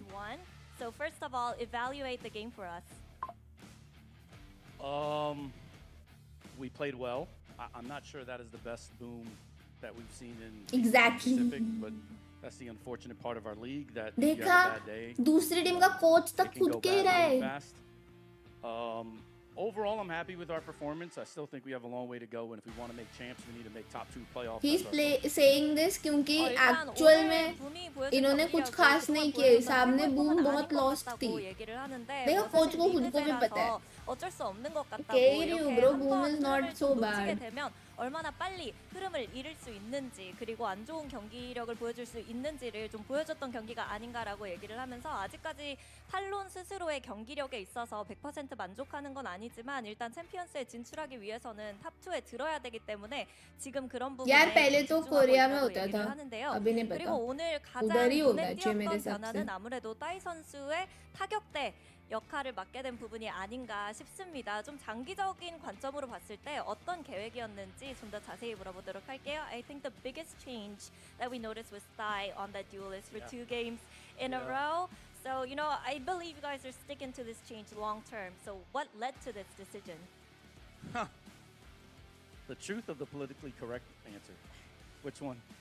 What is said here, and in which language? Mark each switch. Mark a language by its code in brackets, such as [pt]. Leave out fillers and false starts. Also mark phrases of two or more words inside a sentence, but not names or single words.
[en] So first of all, evaluate the game for us. We played well. I'm not sure that is the best Boom that we've seen in Exactly. Pacific, but that's the unfortunate part of our league that if you [hi] देखा [en] have a bad day, [hi] दूसरी टीम का कोच [en] it [hi] तक [en] can [hi] खुद [en] go [hi] कह [en] bad [hi] रहा [en] really [hi] है [en] fast. Overall, I'm happy with our performance. I still think we have a long way to go, and if we want to make champs, we need to make top 2 playoffs. He's That's our goal. saying this [hi] क्योंकि एक्चुअल में इन्होंने कुछ खास नहीं किया सामने बूम बहुत लॉस्ट थी देखो कोच को खुद को भी पता है [ko] 어쩔 수 없는 것 같다고 [en] Okay, [ko] 이렇게 [en] bro, [ko] 한 [en] Boom is not [ko] 번을 [en] so [ko] 좀 놓치게 [en] bad. [ko] 되면 얼마나 빨리 흐름을 잃을 수 있는지 그리고 안 좋은 경기력을 보여줄 수 있는지를 좀 보여줬던 경기가 아닌가라고 얘기를 하면서 아직까지 탈론 스스로의 경기력에 있어서 100% 만족하는 건 아니지만 일단 챔피언스에 진출하기 위해서는 탑2에 들어야 되기 때문에 지금 그런 부분에 [hi] यार पहले तो [ko] 집중하고 [hi] कोरिया में [ko] 있다고 [hi] होता [ko] 얘기를 [hi] था [ko] 하는데요. [hi] अभी नहीं [ko] 그리고 [hi] पता [ko] 오늘 가장 [hi] उधर ही होना [ko] 눈에 [hi] चाहिए मेरे [ko] 띄었던 [hi] हिसाब से [ko] 변화는 아무래도 따이 선수의 타격대 역할을 맡게 된 부분이 아닌가 싶습니다. 좀 장기적인 관점으로 봤을 때 어떤 계획이었는지 좀 더 자세히 물어보도록 할게요. [en] I think the biggest change that we noticed was Thai on that duelist for 2 games in a row. So, you know, I believe you guys are sticking to this change long term. So, what led to this decision? The truth of the politically correct answer. Which one?